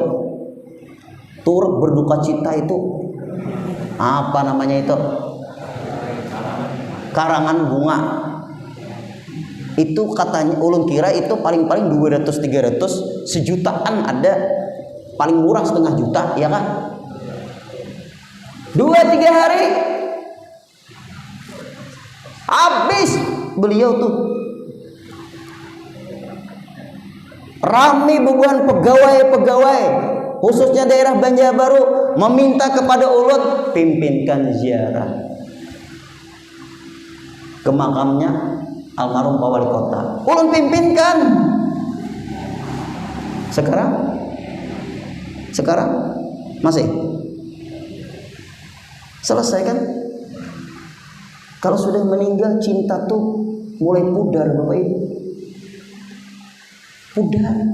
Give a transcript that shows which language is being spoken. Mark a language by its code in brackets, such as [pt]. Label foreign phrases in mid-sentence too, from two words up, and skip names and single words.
[id] Turut berduka cita itu apa namanya itu? Karangan bunga. [bjn] Itu katanya ulun kira itu paling-paling 200-300, sejutaan ada, paling murah 1,5 juta, [id] ya kan? 2-3 hari habis beliau tuh. [bjn] Rame bebuan pegawai-pegawai khususnya daerah Banjarbaru meminta kepada ulun pimpinkan ziarah ke makamnya almarhum Pak Wali Kota. Ulun pimpinkan. [id] Sekarang masih selesai kan? Kalau sudah meninggal cinta tuh mulai pudar, Bapak Ibu. Pudar.